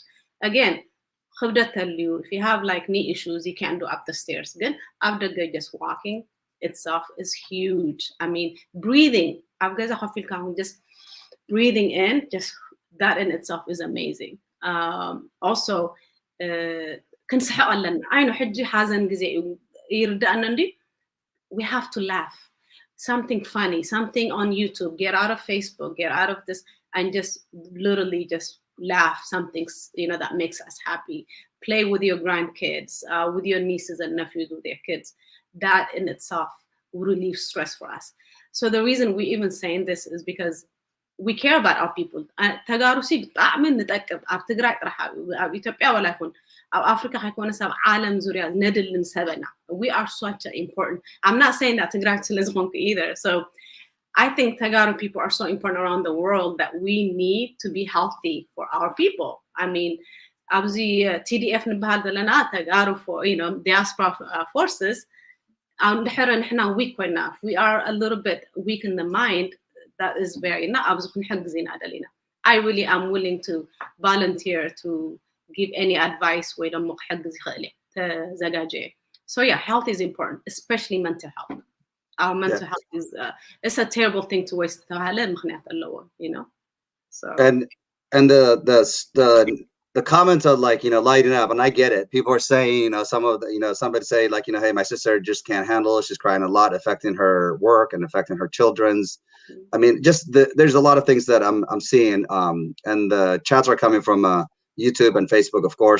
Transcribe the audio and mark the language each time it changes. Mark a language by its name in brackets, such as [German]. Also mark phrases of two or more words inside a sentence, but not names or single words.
[English] Again, if you have like knee issues, you can't go up the stairs. Again, after just walking itself is huge. I mean, breathing. Just breathing in, just that in itself is amazing. Also, [Tigrinya] ክንስሕቅ ኣለና ዓይኖ ሕጂ ሓዘን ግዜ እዩ ይርዳእና እንዲ [English] we have to laugh something funny something on YouTube, get out of Facebook, get out of this, and just literally just laugh something, you know, that makes us happy. Play with your grandkids, with your nieces and nephews, with their kids. That in itself will relieve stress for us. So the reason we even saying this is because we care about our people. [Tigrinya] ተጋሩ ሲ ብጣዕሚ ንጠቅም ኣብ ትግራይ ጥራሕ ኣብ ኢትዮጵያ ወላ ይኹን ኣብ ኣፍሪካ ከይኮነ ሰብ ዓለም ዙርያ ነድልን ሰበና. [English] We are such an important. I'm not saying that [Tigrinya] ትግራይ ስለ ዝኾንኩ [English] either. So I think Tegaru people are so important around the world that we need to be healthy for our people. I mean, [Tigrinya] ኣብዚ TDF ንበሃል ዘለና [English] Tegaru for, you know, diaspora forces. [Tigrinya] ድሕረ ንሕና weak ኮይና, [English] we are a little bit weak in the mind. That is very not [Tigrinya] ኣብዚ ክንሕግዝ ኢና ደሊና. [English] I really am willing to volunteer to give any advice [Tigrinya] ወይ ደሞ ክሕግዝ ይኽእል ተዘጋጀየ. [English] So yeah, health is important, especially mental health. Our mental health is it's a terrible thing to waste [Tigrinya] ተባሃለ ምክንያት ኣለዎ, [English] you know. So and the comments are like, you know, lighting up, and I get it. People are saying, you know, some of the, you know, somebody say like, you know, hey, my sister just can't handle it. She's crying a lot, affecting her work and affecting her children's. I mean, just there's a lot of things that I'm seeing, and the chats are coming from YouTube and Facebook, of course.